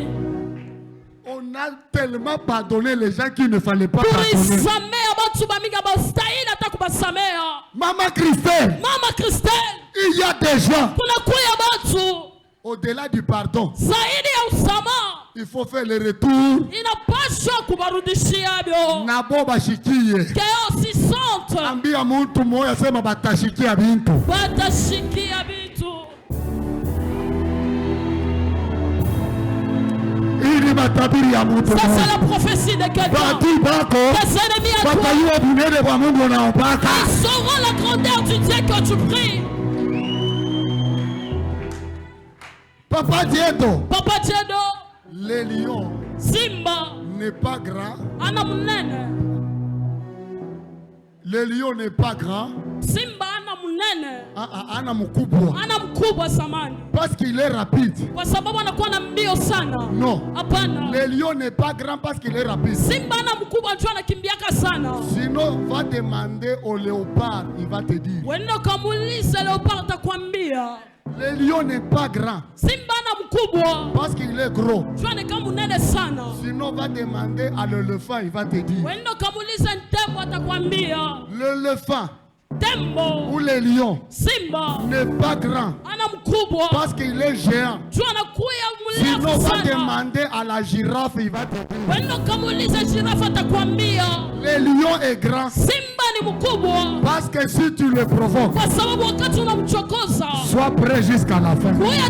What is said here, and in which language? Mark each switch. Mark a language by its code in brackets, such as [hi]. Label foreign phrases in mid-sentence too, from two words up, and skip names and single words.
[fr] on a tellement pardonné les gens qu'il ne fallait pas pardonner. Maman Christelle, il y a des gens, au-delà du pardon, il faut faire le retour. [sw] Nabo bashikie. Ambia muntu moya sema batashikia bintu. [fr] Ça c'est la prophétie de quelqu'un. Tes ennemis à toi, ils sauront la grandeur du Dieu que tu pries. Papa Diedo, les lions [sw] Simba [fr] n'est pas grand. [sw] ana munene. [fr] Le lion n'est pas grand. [sw] Simba ana munene. Ana mkubwa. Ana mkubwa samani. [fr] Parce qu'il est rapide. [sw] Kwa sababu anakuwa na mbio sana. [fr] Non. [sw] Hapana. [fr] Le lion n'est pas grand parce qu'il est rapide. [sw] Simba ana mkubwa njoo anakimbiaka sana. [fr] Sinon va demander au léopard, il va te dire. [sw] Wenda kamuuliza léopard atakwambia. [fr] Le lion n'est pas grand. [sw] Simba ana mkubwa [fr] parce qu'il est gros. [sw] Njoo anakuwa munene sana. [fr] Sinon va demander à l'éléphant, il va te dire. [sw] Wenda kamuuliza tembo atakwambia. [fr] L'éléphant [sw] tembo [fr] ou le lion [sw] Simba [fr] n'est pas grand [sw] ana mkubwa [fr] parce qu'il est géant. Sinon va demander à la girafe, il va te dire. Le lion est grand parce que si tu le provoques, sois prêt jusqu'à la fin.